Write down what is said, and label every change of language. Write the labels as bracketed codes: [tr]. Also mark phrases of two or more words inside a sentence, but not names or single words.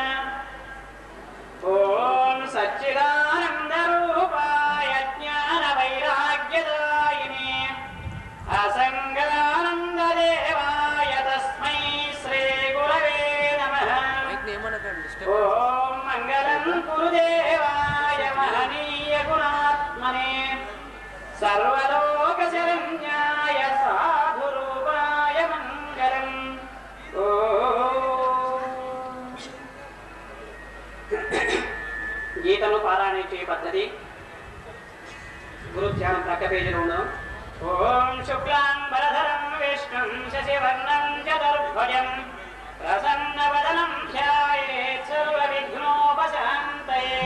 [sa] ॐ सच्चिदानन्दरूपाय ज्ञानवैराग्यदायिने असङ्गानन्ददेवाय तस्मै श्रीगुरवे नमः। ॐ मङ्गलं गुरुदेवाय महनीयगुणात्मने सर्वलोकशरण्याय साधुरूपाय मङ्गलम्। [te] గీతను పారాయణ చేయ పద్ధతి గురు ధ్యానం ప్రక్క పేజీలో ఉన్నాం. [sa] ఓం శుక్లాంబరధరం విష్ణుం శశివర్ణం చతుర్భుజం ప్రసన్నవదనం ధ్యాయేత్ సర్వవిఘ్నోపశాంతయే.